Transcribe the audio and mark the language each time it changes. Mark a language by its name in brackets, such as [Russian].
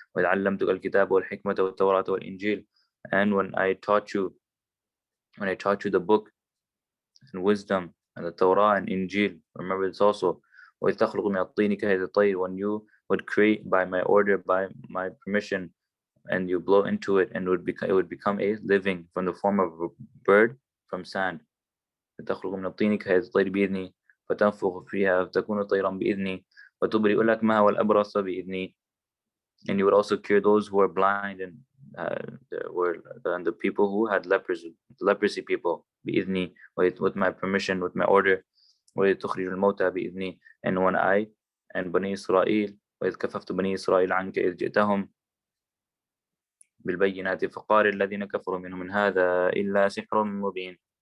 [Arabic] وَعَلَّمْتُكَ الْكِتَابَ وَالْحِكْمَةَ وَالتَّوْرَاةَ وَالْإِنْجِيلَ, [English] and when I taught you the book and wisdom and the Torah and Injil. Remember this also. [Arabic] وَإِذْ تَخْلُقُ مِنَ الطِّينِ كَهَيْئَةِ الطَّيْرِ, [English] when you would create by my order, by my permission, and you blow into it, and it would become a living from the form of a bird from sand. [Arabic] تخرج من الطين كهيئة الطير بإذني فتنفخ فيها فتكون طيرا بإذني وتبرئ الأكمه والأبرص بإذني. [English] And you would also cure those who are blind and the people who had leprosy people [Arabic] بإذني, [English] with my permission, with my order. [Arabic] وتخرج الموتى بإذني, [English] and when I and [Arabic] بني إسرائيل وإذ كففت بني إسرائيل عنك إذ جئتهم بالبينات فقال الذين كفروا منهم من هذا إلا سحر مبين.